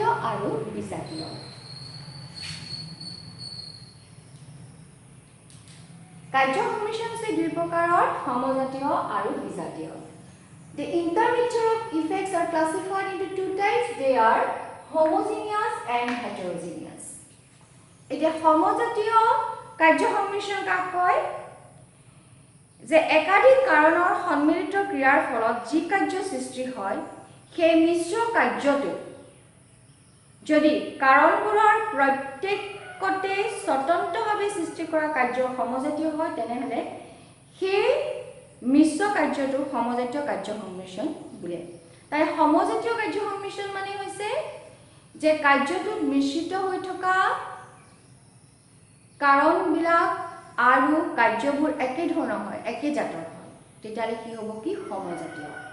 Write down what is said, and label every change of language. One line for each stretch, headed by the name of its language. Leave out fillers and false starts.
Assamese: আৰু বিজাতীয় কাৰ্য সংমিশ্ৰণ হৈছে দুই প্ৰকাৰৰ সমজাতীয় আৰু বিজাতীয়
English: The intermixture of effects are classified into two types. They are homogeneous and heterogeneous.
Assamese: এতিয়া সমজাতীয় কাৰ্য সংমিশ্ৰণ কাক কয় যে একাধিক কাৰণৰ সন্মিলিত ক্ৰিয়াৰ ফলত যি কাৰ্য সৃষ্টি হয় সেই মিশ্ৰ কাৰ্যটো যদি কাৰণবোৰৰ প্ৰত্যেকতে স্বতন্ত্ৰভাৱে সৃষ্টি কৰা কাৰ্য সমজাতীয় হয় তেনেহলে সেই মিশ্ৰ কাৰ্যটো সমজাতীয় কাৰ্য সংমিশ্ৰণ বোলে তাই সমজাতীয় কাৰ্য সংমিশ্ৰণ মানে হৈছে যে কাৰ্যটো মিশ্ৰিত হৈ থকা কাৰণবিলাক আৰু কাৰ্যবোৰ একে ধৰণৰ হয় একে জাতৰ হয় তেতিয়ালে কি হ'ব কি সমজাতীয়